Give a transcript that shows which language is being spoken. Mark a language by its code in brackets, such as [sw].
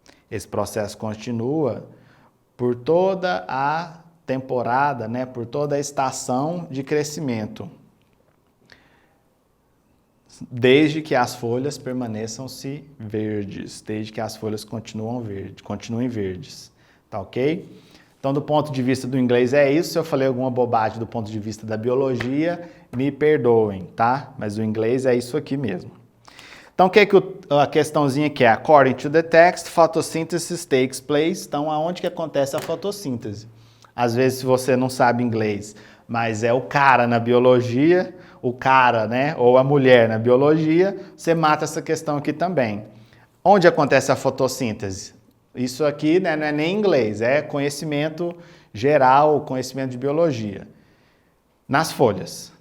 [pt] Esse processo continua por toda a temporada, né, por toda a estação de crescimento, desde que as folhas permaneçam-se verdes, desde que as folhas continuem verdes, tá ok? Então, do ponto de vista do inglês é isso. Se eu falei alguma bobagem do ponto de vista da biologia, me perdoem, tá? Mas o inglês é isso aqui mesmo. Então, o que é que a questãozinha aqui é? [en] According to the text, photosynthesis takes place. [pt] Então, aonde que acontece a fotossíntese? Às vezes, se você não sabe inglês, mas é o cara na biologia, o cara, né, ou a mulher na biologia, você mata essa questão aqui também. Onde acontece a fotossíntese? Isso aqui, né, não é nem inglês, é conhecimento geral, conhecimento de biologia. Nas folhas.